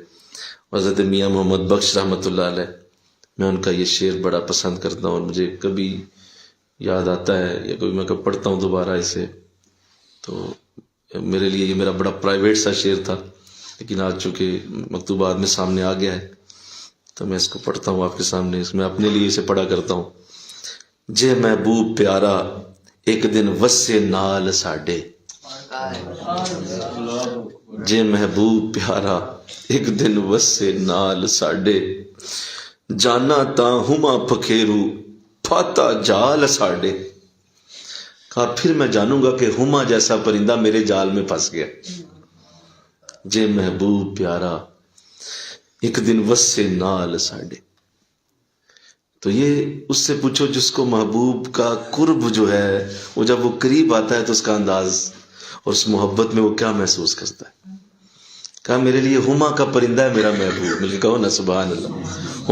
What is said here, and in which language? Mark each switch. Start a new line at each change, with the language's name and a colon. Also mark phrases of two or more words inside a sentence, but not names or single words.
Urdu: حضرت میاں محمد بخش
Arabic: رحمۃ اللہ علیہ،
Urdu: میں ان کا یہ شعر بڑا پسند کرتا ہوں، اور مجھے کبھی یاد آتا ہے یا کبھی میں کب پڑھتا ہوں دوبارہ اسے، تو میرے لیے یہ میرا بڑا پرائیویٹ سا شعر تھا، لیکن آج چونکہ مکتوبات میں سامنے آ گیا ہے تو میں اس کو پڑھتا ہوں آپ کے سامنے، اس میں اپنے لیے اسے پڑھا کرتا ہوں۔
Punjabi: جے محبوب پیارا ایک دن وسے نال ساڈے، جے محبوب پیارا ایک دن وسے نال ساڈے، جانا تا ہما پکھیرو پھاتا جال ساڈے۔
Urdu: کہا پھر میں جانوں گا کہ ہما جیسا پرندہ میرے جال میں پھنس گیا۔
Punjabi: جے محبوب پیارا ایک دن وسے نال ساڈے،
Urdu: تو یہ اس سے پوچھو جس کو محبوب کا قرب جو ہے وہ جب وہ قریب آتا ہے تو اس کا انداز اور اس محبت میں وہ کیا محسوس کرتا ہے۔ کہا میرے لیے ہما کا پرندہ ہے میرا محبوب، مل کے کہو نا
Arabic: سبحان اللہ۔